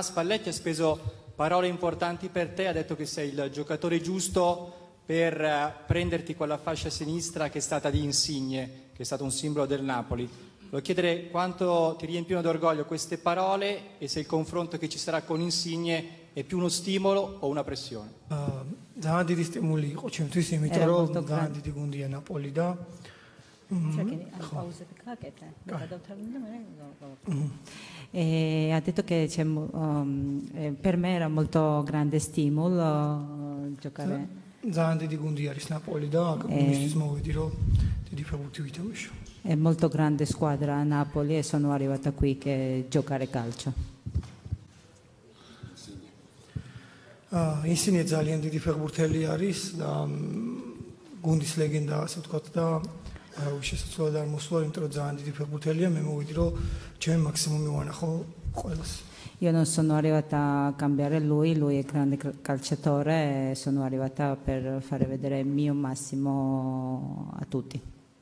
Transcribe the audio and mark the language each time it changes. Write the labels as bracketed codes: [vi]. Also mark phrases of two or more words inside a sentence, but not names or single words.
[it] Spalletti ha speso parole importanti per te, ha detto che sei il giocatore giusto per prenderti quella fascia sinistra che è stata di Insigne, che è stato un simbolo del Napoli. Volevo chiedere quanto ti riempiono d'orgoglio queste parole e se il confronto che ci sarà con Insigne è più uno stimolo o una pressione. [ka] ძალიან დიდი სტიმული იყო ჩემთვის, იმიტომ რომ ძალიან დიდი გუნდია ნაპოლი და [it] ha detto che per me era molto grande stimolo giocare. [ka] ძალიან დიდი გუნდი არის ნაპოლი და მისთვის მოვედი რომ დიდი ფეხბურთი ვითამაშო. [it] È molto grande squadra a Napoli e sono arrivata qui che giocare calcio. [ka] Insigne ძალიან დიდი ფეხბურთელი არის და გუნდის ლეგენდა, ასე ვთქვათ და შესაძლოა არ მოსვლა, იმიტომ რომ ძალიან დიდი ფეხბურთელია, მე მოვიდი რომ ჩემი მაქსიმუმი ვანახო ყველას. [it] Io non sono arrivata a cambiare lui è grande calciatore e sono arrivata per fare vedere il mio massimo a tutti.